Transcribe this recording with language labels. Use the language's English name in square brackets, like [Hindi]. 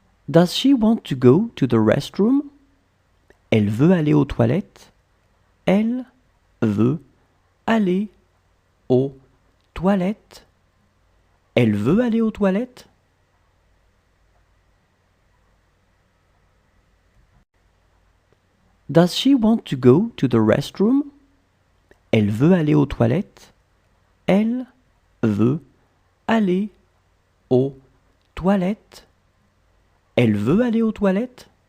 [English] Does she want to go to the restroom? [French] Elle veut aller aux toilettes. Elle veut aller aux toilettes. Elle veut aller aux toilettes. [English] Does she want to go to the restroom? [French] Elle veut aller aux toilettes. Elle veut aller aux toilettes. Elle veut aller aux toilettes.